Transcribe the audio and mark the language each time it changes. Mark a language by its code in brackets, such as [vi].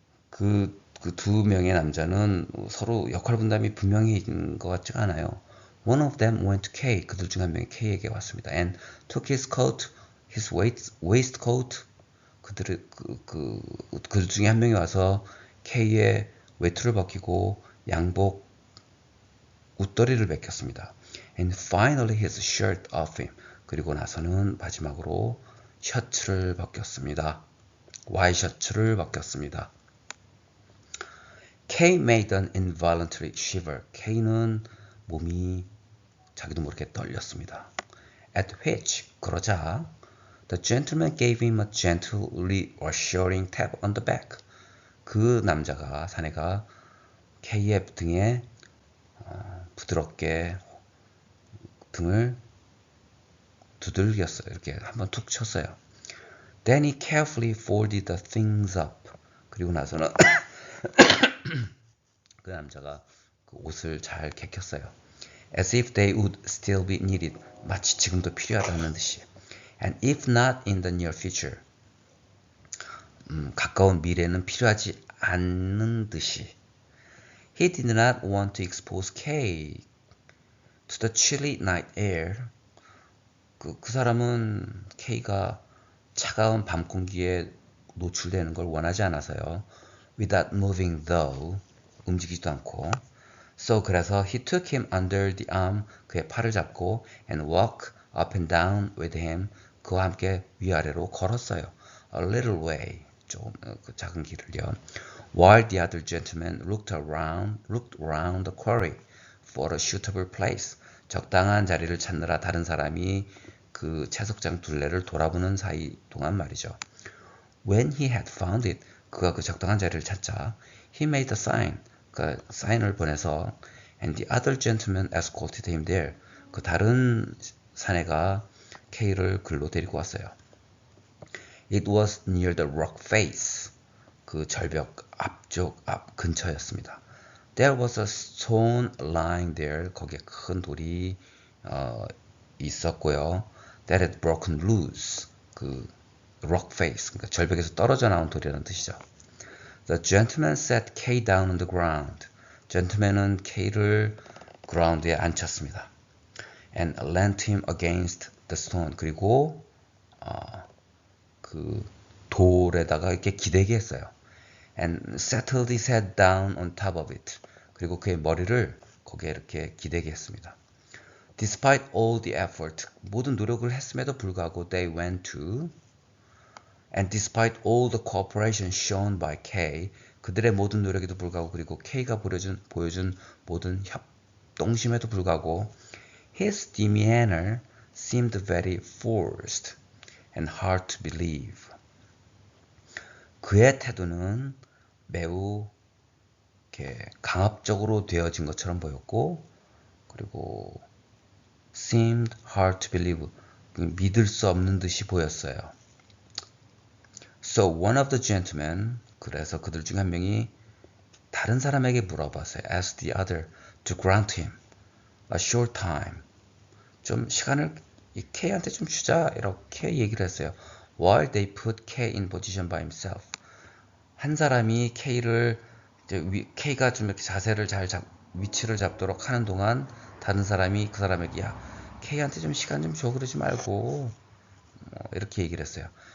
[ko] 그 두 명의 남자는 서로 역할 분담이 분명히 있는 것 같지가 않아요. [en] One of them went to K. [ko] 그들 중 한 명이 K에게 왔습니다. [en] And took his coat, his waistcoat. [ko] 그들 중에 한 명이 와서 K의 외투를 벗기고 양복 웃더리를 벗겼습니다. [en] And finally his shirt off him. [ko] 그리고 나서는 마지막으로 셔츠를 벗겼습니다. 와이셔츠를 벗겼습니다. [en] K made an involuntary shiver. [ko] K는 몸이 자기도 모르게 떨렸습니다. [en] At which, [ko] 그러자 [en] the gentleman gave him a gentle, reassuring tap on the back. [ko] 그 남자가, 사내가 K의 등에 부드럽게 등을 두들겼어요. 이렇게 한번 툭 쳤어요. [en] Then he carefully folded the things up. [ko] 그리고 나서는 그 남자가 그 옷을 잘 개켰어요. [en] As if they would still be needed. [ko] 마치 지금도 필요하다는 듯이. [en] And if not in the near future. [ko] 가까운 미래는 필요하지 않는 듯이. [en] He did not want to expose K to the chilly night air. [ko] 그 사람은 K가 차가운 밤 공기에 노출되는 걸 원하지 않아서요. [en] Without moving though. [ko] 움직이지도 않고. [en] So [ko] 그래서 [en] he took him under the arm. [ko] 그의 팔을 잡고 [en] and walked up and down with him. [ko] 그와 함께 위아래로 걸었어요. [en] A little way. [ko] 조금 그 작은 길을요. [en] While the other gentleman looked around the quarry for a suitable place. [ko] 적당한 자리를 찾느라 다른 사람이 그 채석장 둘레를 돌아보는 사이 동안 말이죠. [en] When he had found it, [ko] 그가 그 적당한 자리를 찾자, [en] he made a sign, [ko] 그 사인을 보내서, [en] and the other gentleman escorted him there. [ko] 그 다른 사내가 K를 글로 데리고 왔어요. [en] It was near the rock face. [ko] 그 절벽 앞 근처였습니다. [en] There was a stone lying there. [ko] 거기에 큰 돌이 있었고요. [en] That had broken loose. [ko] 그 [en] rock face, [ko] 그러니까 절벽에서 떨어져 나온 돌이라는 뜻이죠. [en] The gentleman set K down on the ground. [ko] gentleman은 K를 ground에 앉혔습니다. [en] And leant him against the stone. [ko] 그리고 그 돌에다가 이렇게 기대게 했어요. [en] And settled his head down on top of it. [ko] 그리고 그의 머리를 거기에 이렇게 기대게 했습니다. [en] Despite all the effort, [ko] 모든 노력을 했음에도 불구하고 [en] they went to and despite all the cooperation shown by K, [ko] 그들의 모든 노력에도 불구하고 그리고 K가 보여준 모든 협동심에도 불구하고 [en] his demeanor seemed very forced and hard to believe. [ko] 그의 태도는 매우 이렇게 강압적으로 되어진 것처럼 보였고 그리고 [en] seemed hard to believe, [ko] 믿을 수 없는 듯이 보였어요. [en] So one of the gentlemen, [ko] 그래서 그들 중 한 명이 다른 사람에게 물어봤어요. [en] Asked the other to grant him a short time. [ko] 좀 시간을 이 K한테 좀 주자 이렇게 얘기를 했어요. [en] While they put K in position by himself. [ko] 한 사람이 K를 이제 K가 좀 이렇게 자세를 위치를 잡도록 하는 동안 다른 사람이 그 사람에게 야 K한테 좀 시간 좀 줘 그러지 말고 이렇게 얘기를 했어요.